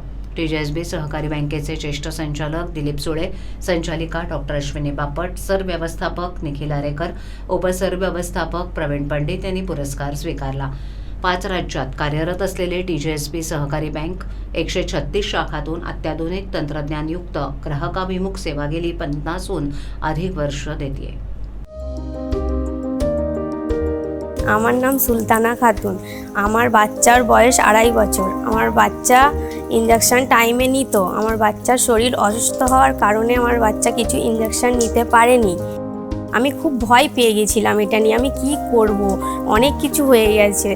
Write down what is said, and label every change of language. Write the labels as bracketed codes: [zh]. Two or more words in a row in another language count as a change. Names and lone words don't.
[mr] TJSB सहकारी बँकेचे ज्येष्ठ संचालक दिलीप सुळे, संचालिका डॉक्टर अश्विनी बापट, सरव्यवस्थापक निखिल आरेकर, उपसरव्यवस्थापक प्रवीण पंडित यांनी पुरस्कार स्वीकारला. 5 राज्यात कार्यरत असलेले TJSB सहकारी बँक 136 शाखातून अत्याधुनिक तंत्रज्ञानयुक्त ग्राहकाभिमुख सेवा गेली 50हून अधिक वर्ष देते. [bn] আমার নাম সুলতানা খাতুন। আমার বাচ্চার বয়স 2.5 বছর। আমার বাচ্চা [en] injection time [bn] নিত। আমার বাচ্চার শরীর অসুস্থ হওয়ার কারণে আমার বাচ্চা কিছু ইনজেকশন নিতে পারেনি। আমি খুব ভয় পেয়ে গেছিলাম এটা নিয়ে, আমি কি করব, অনেক কিছু হয়ে গেছে।